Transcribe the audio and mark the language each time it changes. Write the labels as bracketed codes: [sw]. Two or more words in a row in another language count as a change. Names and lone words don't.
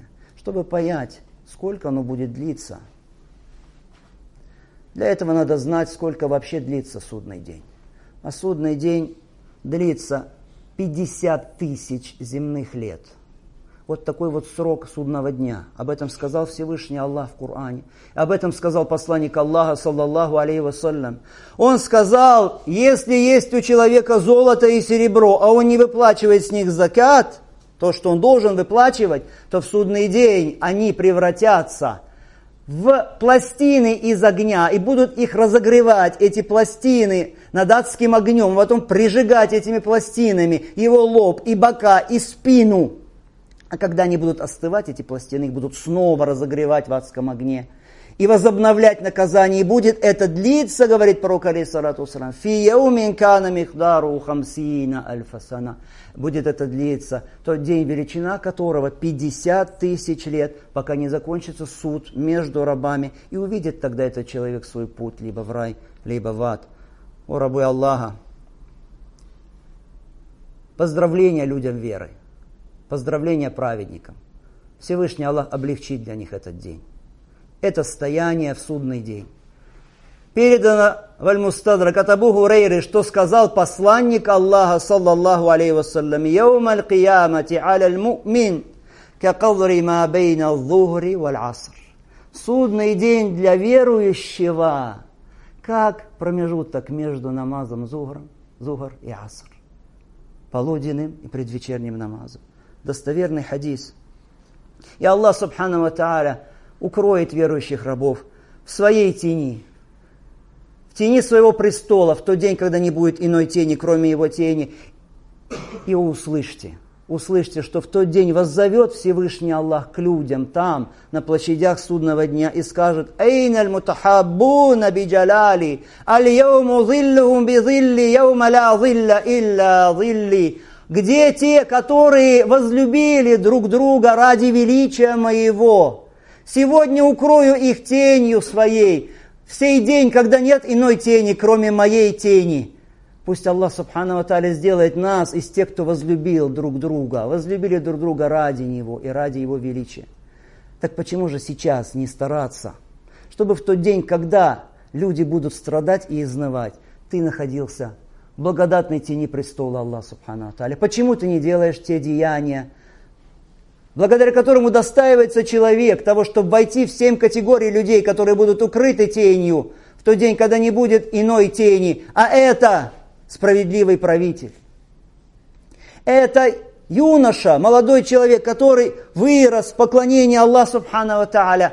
[ru] Чтобы понять, сколько оно будет длиться. Для этого надо знать, сколько вообще длится судный день. А судный день длится 50 тысяч земных лет. Вот такой вот срок судного дня. Об этом сказал Всевышний Аллах в Коране. Об этом сказал посланник Аллаха, [ar] صلى الله عليه وسلم. [ru] Он сказал, если есть у человека золото и серебро, а он не выплачивает с них закат, то, что он должен выплачивать, то в судный день они превратятся в пластины из огня и будут их разогревать, эти пластины, над адским огнем, потом прижигать этими пластинами его лоб и бока и спину. А когда они будут остывать, эти пластины, их будут снова разогревать в адском огне и возобновлять наказание. И будет это длиться, говорит пророк, [ar] عليه الصلاة والسلام في يوم كان مقداره خمسين ألف سنة. [ru] Будет это длиться, тот день, величина которого 50 тысяч лет, пока не закончится суд между рабами. И увидит тогда этот человек свой путь либо в рай, либо в ад. О рабы Аллаха, поздравления людям веры, поздравления праведникам. Всевышний Аллах облегчит для них этот день. Это стояние в судный день. Передано в Аль-Мустадрак от Абу Хурейры, что сказал посланник Аллаха, [ar] صلى الله عليه وسلم: «يوم القيامة على المؤمن كقدر ما بين الظهر والعصر». [ru] Судный день для верующего, как промежуток между намазом зухр и аср, полуденным и предвечерним намазом. Достоверный хадис. И Аллах [ar] سبحانه وتعالى [ru] укроет верующих рабов в своей тени, в тени своего престола, в тот день, когда не будет иной тени, кроме его тени. И услышьте, что в тот день воззовет Всевышний Аллах к людям там, на площадях судного дня, и скажет: [ar] «أين المتحابون بجلالي اليوم ظلهم بظلي يوم لا ظل إلا ظلي». [ru] Где те, которые возлюбили друг друга ради величия моего? Сегодня укрою их тенью своей, в сей день, когда нет иной тени, кроме моей тени. Пусть Аллах [ar] سبحانه وتعالى [ru] сделает нас из тех, кто возлюбил друг друга, возлюбили друг друга ради Него и ради Его величия. Так почему же сейчас не стараться, чтобы в тот день, когда люди будут страдать и изнывать, ты находился в благодатной тени престола Аллаха [ar] سبحانه وتعالى? [ru] Почему ты не делаешь те деяния, благодаря которым удостаивается человек того, чтобы войти в 7 категорий людей, которые будут укрыты тенью в тот день, когда не будет иной тени, а это справедливый правитель. Это юноша, молодой человек, который вырос в поклонении Аллаху [ar] سبحانه وتعالى.